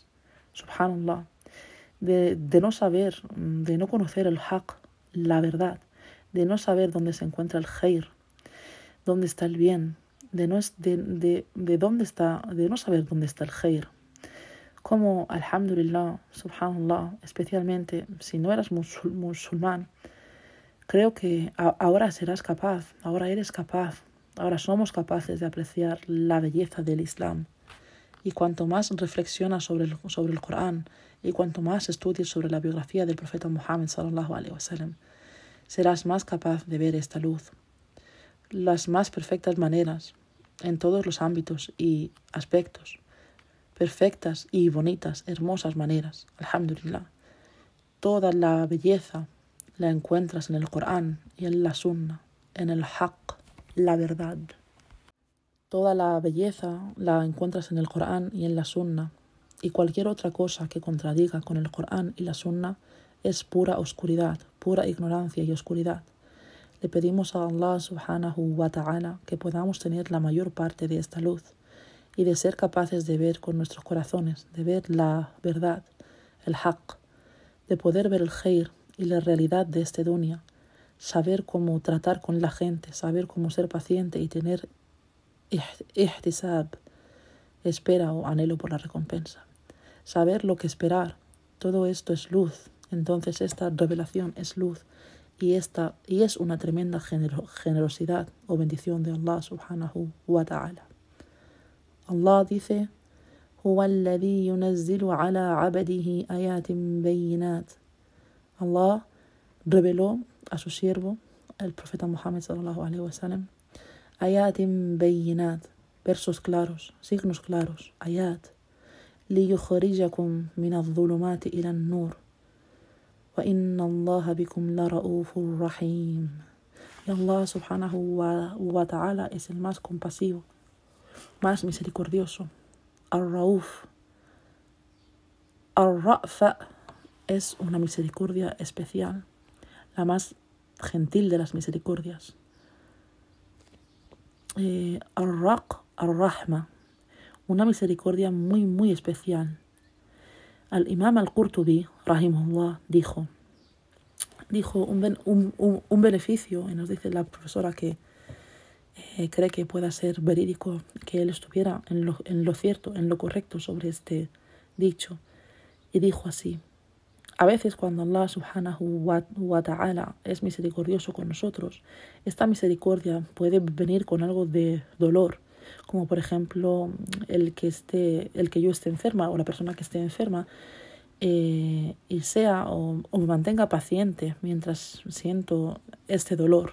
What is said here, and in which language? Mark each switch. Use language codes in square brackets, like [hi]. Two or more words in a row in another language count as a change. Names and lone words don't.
[es] Subhanallah. De no saber, de no conocer el haq, la verdad, de no saber dónde se encuentra el khair, dónde está el bien, de no saber dónde está el khair. Como, [ar] الحمد لله، سبحان الله, [es] especialmente si no eras musulmán, Creo que ahora serás capaz, ahora eres capaz, ahora somos capaces de apreciar la belleza del Islam. Y cuanto más reflexionas sobre el Corán y cuanto más estudies sobre la biografía del profeta Muhammad [ar] صلى الله عليه وسلم, [es] serás más capaz de ver esta luz. Las más perfectas maneras en todos los ámbitos y aspectos. Perfectas y bonitas, hermosas maneras. Alhamdulillah. Toda la belleza la encuentras en el Corán y en la Sunna, en el Haqq, la verdad. Toda la belleza la encuentras en el Corán y en la Sunna, y cualquier otra cosa que contradiga con el Corán y la Sunna es pura oscuridad, pura ignorancia y oscuridad. Le pedimos a [ar] الله سبحانه وتعالى [es] que podamos tener la mayor parte de esta luz y de ser capaces de ver con nuestros corazones, de ver la verdad, el haqq, de poder ver el khair y la realidad de este dunya, saber cómo tratar con la gente, saber cómo ser paciente y tener ihtisab, espera o anhelo por la recompensa. Saber lo que esperar, todo esto es luz. Entonces esta revelación es luz y es una tremenda generosidad o bendición de [ar] الله سبحانه وتعالى. [es] Allah dice: [ar] هو الذي ينزل على عبده آيات بينات. [es] Allah reveló a su siervo, el profeta Muhammad [ar] صلى الله عليه وسلم, آيات بينات, [es] versos claros, signos claros, [ar] آيات، ليخرجكم من الظلمات إلى النور، وإن الله بكم لرءوف رحيم. [es] Y [ar] الله سبحانه وتعالى [es] es el más compasivo, más misericordioso. Ar-Rauf, Ar-Ra'fa es una misericordia especial, la más gentil de las misericordias. Ar-Raq, Ar-Rahma, una misericordia muy, muy especial. Al-Imam al-Qurtubi, rahimahullah, dijo un beneficio, y nos dice la profesora que cree que pueda ser verídico, que él estuviera en lo cierto, en lo correcto sobre este dicho. Y dijo así: a veces cuando [ar] الله سبحانه وتعالى [es] es misericordioso con nosotros, esta misericordia puede venir con algo de dolor, como por ejemplo el que yo esté enferma o la persona que esté enferma y sea o me mantenga paciente mientras siento este dolor.